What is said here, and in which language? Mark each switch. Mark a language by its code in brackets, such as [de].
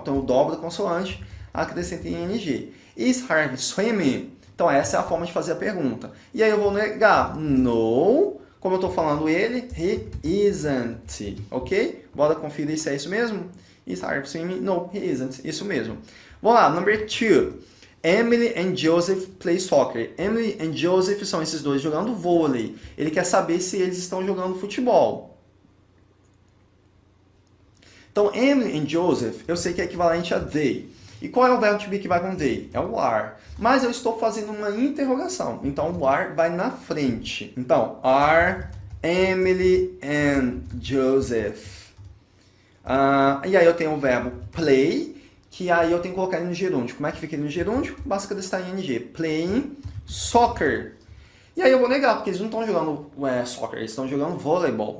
[pt] Então, eu dobro a consoante, acrescento em ing. [en] Is Harvey swimming? [pt] Então, essa é a forma de fazer a pergunta. E aí eu vou negar. No. Como eu estou falando ele, [en] he isn't. [pt] Ok? Bora conferir se é isso mesmo? [en] Is Harvey swimming? No, he isn't. [pt] Isso mesmo. Vamos lá, [en] number 2. Emily and Joseph play soccer. [pt] Emily and Joseph são esses dois jogando vôlei. Ele quer saber se eles estão jogando futebol. Então, Emily and Joseph, eu sei que é equivalente a they. E qual é o verbo to be que vai com they? É o are. Mas eu estou fazendo uma interrogação. Então, o are vai na frente. Então, are Emily and Joseph. E aí eu tenho o verbo play, que aí eu tenho que colocar ele no gerúndio. Como é que fica ele no gerúndio? Basta estar em ing. [en] Playing soccer. [pt] E aí eu vou negar, porque eles não estão jogando soccer, eles estão jogando voleibol.